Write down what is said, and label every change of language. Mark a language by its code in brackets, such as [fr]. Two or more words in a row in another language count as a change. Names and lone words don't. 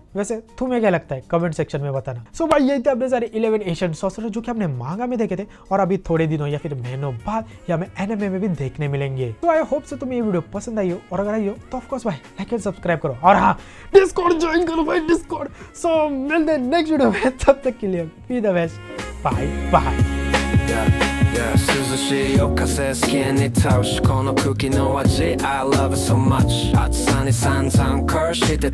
[hi] वैसे तुम्हें क्या लगता है [en] comment section [hi] में बताना। सो भाई यही थे अपने सारे 11 [en] Asian sorcerer [hi] जो कि हमने मांगा में देखे थे और अभी थोड़े दिनों या फिर महीनों बाद या हमें एनिमे में भी देखने मिलेंगे। तो [en] I hope [hi] से तुम्हें ये वीडियो पसंद आई हो, और अगर आई हो तो [en] of course [hi] भाई [en] like and subscribe [hi] करो, और हाँ डिस्कॉर्ड ज्वाइन करो भाई डिस्कॉर्ड। सो मिलते हैं [en] next video [hi] में, तब तक के लिए [en] be the best, bye bye. [ja] 涼しい夜風好きに倒しこの空気の味 [en] I love it so much [ja] 暑さに散々curseして